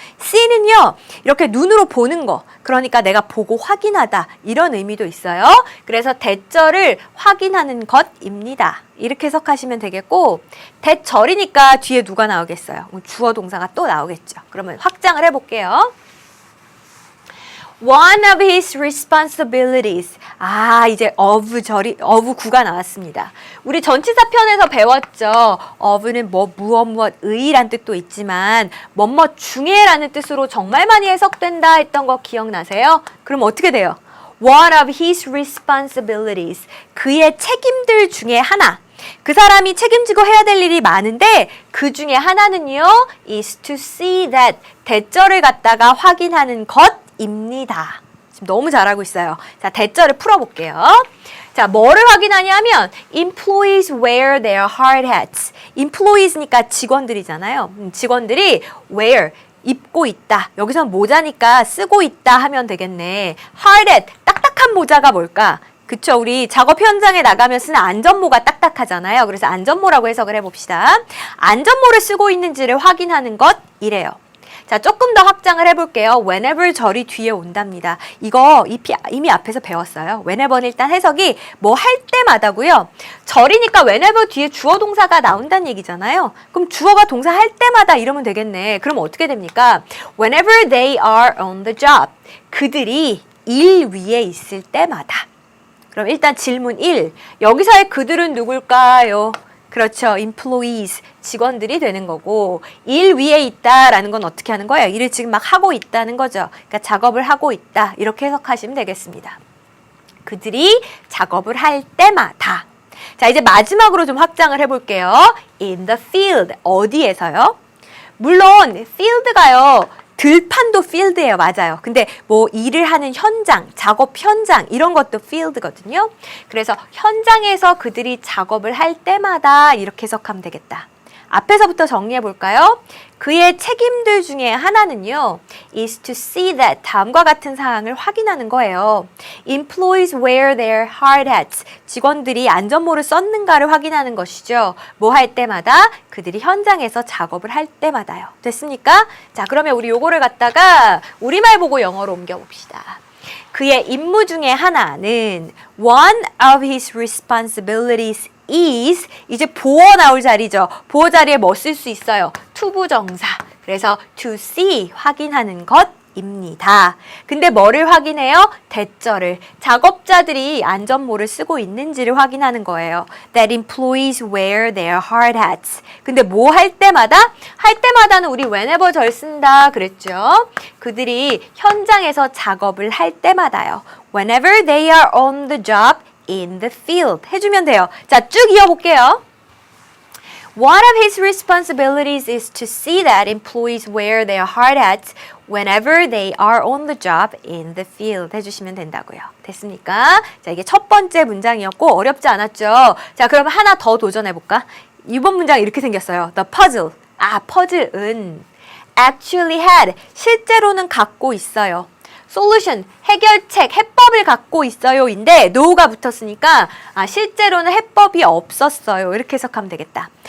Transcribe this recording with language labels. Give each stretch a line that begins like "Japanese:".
Korean: C는요, 이렇게 눈으로 보는 거, 그러니까 내가 보고 확인하다, 이런 의미도 있어요. 그래서 대절을 확인하는 것입니다, 이렇게 해석하시면 되겠고, 대절이니까 뒤에 누가 나오겠어요? 주어 동사가 또 나오겠죠. 그러면 확장을 해볼게요.
English: One of his responsibilities.
Korean: 이제 of 구가 나왔습니다. 우리 전치사 편에서 배웠죠. of는 무엇의란 뜻도 있지만 뭐뭐 중에라는 뜻으로 정말 많이 해석된다 했던 거 기억나세요? 그럼 어떻게 돼요?
English: One of his responsibilities.
Korean: 그의 책임들 중에 하나. 그 사람이 책임지고 해야 될 일이 많은데 그 중에 하나는요,
English: is to see that.
Korean: 대절을 갖다가 확인하는 것 입니다. 지금 너무 잘하고 있어요. 자, 대절을 풀어볼게요. 자, 뭐를 확인하냐면
English: employees wear their hard hats.
Korean: employees니까 직원들이잖아요. 직원들이 wear, 입고 있다. 여기서 모자니까 쓰고 있다 하면 되겠네. hard hat, 딱딱한 모자가 뭘까? 그쵸. 우리 작업 현장에 나가면 쓰는 안전모가 딱딱하잖아요. 그래서 안전모라고 해석을 해봅시다. 안전모를 쓰고 있는지를 확인하는 것, 이래요. 자, 조금 더 확장을 해볼게요. whenever 절이 뒤에 온답니다. 이거 이미 앞에서 배웠어요. whenever는 일단 해석이 뭐 할 때마다고요. 절이니까 whenever 뒤에 주어 동사가 나온다는 얘기잖아요. 그럼 주어가 동사 할 때마다 이러면 되겠네. 그럼 어떻게 됩니까?
English: Whenever they are on the job.
Korean: 그들이 일 위에 있을 때마다. 그럼 일단 질문 1. 여기서의 그들은 누굴까요? 그렇죠. employees, 직원들이 되는 거고 일 위에 있다라는 건 어떻게 하는 거예요? 일을 지금 막 하고 있다는 거죠. 그러니까 작업을 하고 있다. 이렇게 해석하시면 되겠습니다. 그들이 작업을 할 때마다. 자, 이제 마지막으로 좀 확장을 해볼게요.
English: in the field,
Korean: 어디에서요? 물론 field가요. 들판도 field예요. 맞아요. 근데 뭐 일을 하는 현장, 작업 현장 이런 것도 field거든요. 그래서 현장에서 그들이 작업을 할 때마다 이렇게 해석하면 되겠다. 앞에서부터 정리해 볼까요? 그의 책임들 중에 하나는요.
English: is to see that
Korean: 다음과 같은 사항을 확인하는 거예요.
English: Employees wear their hard hats.
Korean: 직원들이 안전모를 썼는가를 확인하는 것이죠. 뭐 할 때마다? 그들이 현장에서 작업을 할 때마다요. 됐습니까? 자, 그러면 우리 요거를 갖다가 우리말 보고 영어로 옮겨봅시다. 그의 임무 중에 하나는
English: one of his responsibilities is
Korean: 이제 보어 나올 자리죠. 보어 자리에 뭐 쓸 수 있어요? 투부정사. 그래서
English: to see
Korean: 확인하는 것입니다. 근데 뭐를 확인해요? 대절을. 작업자들이 안전모를 쓰고 있는지를 확인하는 거예요.
English: That employees wear their hard hats.
Korean: 근데 뭐 할 때마다? 할 때마다는 우리 whenever 절 쓴다 그랬죠. 그들이 현장에서 작업을 할 때마다요.
English: Whenever they are on the job in the field
Korean: 해주면 돼요. 자, 쭉 이어볼게요.
English: One of his responsibilities is to see that employees wear their hard hats whenever they are on the job in the field
Korean: 해주시면 된다고요. 됐습니까? 자, 이게 첫 번째 문장이었고 어렵지 않았죠? 자, 그럼 하나 더 도전해볼까? 이번 문장 이렇게 생겼어요.
English: The puzzle.
Korean: 아, 퍼즐은
English: actually had.
Korean: 실제로는 갖고 있어요. solution, 해결책, 해법을 갖고 있어요인데 no가 붙었으니까 실제로는 해법이 없었어요. 이렇게 해석하면 되겠다.